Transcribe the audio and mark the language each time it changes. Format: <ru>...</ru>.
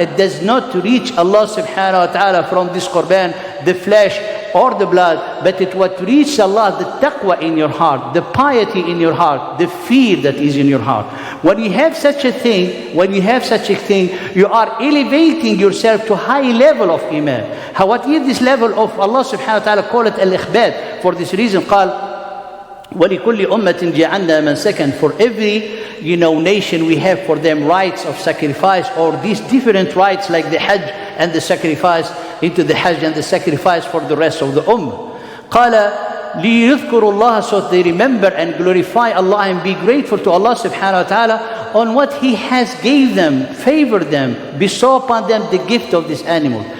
<en>It does not reach Allah subhanahu wa ta'ala from this qurban, the flesh or the blood, but it what reaches Allah, the taqwa in your heart, the piety in your heart, the fear that is in your heart. When you have such a thing, you are elevating yourself to high level of iman. How, what is this level of Allah subhanahu wa ta'ala call it al-ikhbad? For this reason,</en> <ar>قال وَلِكُلِّ أُمَّةٍ جَعَلْنَا مَنْسَكًا.</ar> <en>For every nation, we have for them rites of sacrifice, or these different rites like the Hajj and the sacrifice into the Hajj and the sacrifice for the rest of the Ummah.</en> <ar>قال لِيُذْكُرُوا اللَّهَ.</ar> <en>So they remember and glorify Allah and be grateful to Allah subhanahu wa ta'ala on what He has gave them, favored them, bestow upon them the gift of this animal.</en>